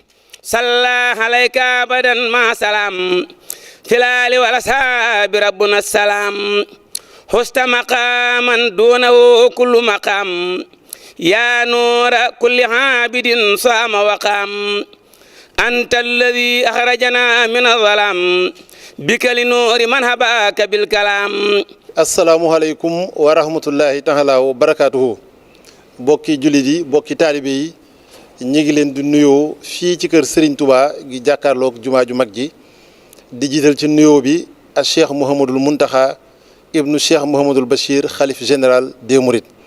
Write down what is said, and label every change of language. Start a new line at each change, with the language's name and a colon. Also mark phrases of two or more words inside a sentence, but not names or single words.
Arabic: صلى عليك أبدا مع سلام في الآل والأصحاب ربنا السلام حست مقاما دونه كل مقام يا نور كل عابد صام وقام أنت الذي أخرجنا من الظلام بك لنور من هباك بالكلام. السلام عليكم ورحمة الله تعالى وبركاته
Wolof: bokki jullit yi bokki taalibe yi ñi ngi leen di nuyoo fii ci kër Serigne Touba gi jàkkaarloog jumaa ju mag ji di jiital ci nuyoo bi ak Cheikh Mouhamadul Mountakha ibnu Cheikh Mouhamadul Bachir xalif
French: général des Mourides